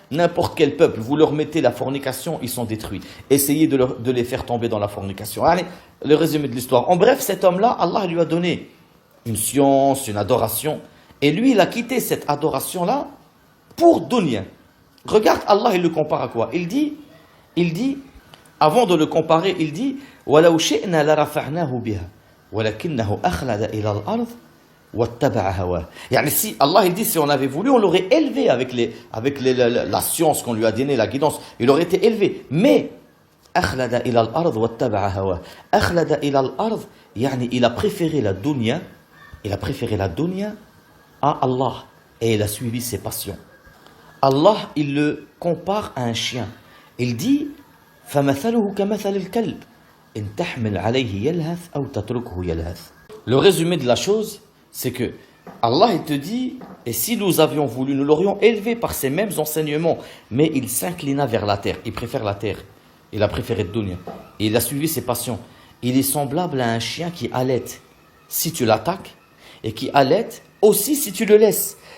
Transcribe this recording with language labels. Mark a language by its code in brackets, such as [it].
[fr] N'importe quel peuple, vous leur mettez la fornication, ils sont détruits. Essayez de les faire tomber dans la fornication. Allez, le résumé de l'histoire. En bref, cet homme-là, Allah lui a donné une science, une adoration. Et lui, il a quitté cette adoration-là pour dunya. Regarde, Allah, il le compare à quoi? Il dit, avant de le comparer, il dit [ar] وَلَوْ شِئْنَا لَرَفَعْنَاهُ بِهَا وَلَكِنَّهُ أَخْلَدَ إِلَى الْأَرْضِ وَاتَّبَعَ هَوَاهُ. [fr] Si Allah, il dit, si on avait voulu, on l'aurait élevé avec la science qu'on lui a donnée, la guidance. Il aurait été élevé. Mais [ar] أَخْلَدَ إِلَى الْأَرْضِ وَاتَّبَعَ هَوَاهُ. أَخْلَدَ إِلَى الْأَرْضِ, [fr] il a préféré la dunya, à Allah et il a suivi ses passions. Allah, il le compare à un chien. Il dit [ar] فَمَثَلُهُ كَمَثَلِ الْكَلْبِ إِنْ تَحْمِلْ عَلَيْهِ يَلْهَثْ أَوْ تَتْرُكْهُ يَلْهَثْ. [fr] Le résumé de la chose, c'est que Allah, il te dit, et si nous avions voulu, nous l'aurions élevé par ces mêmes enseignements, mais il s'inclina vers la terre. Il préfère la terre. Il a préféré le dunya. Et il a suivi ses passions. Il est semblable à un chien qui allaite si tu l'attaques et qui allaite aussi si tu le laisses.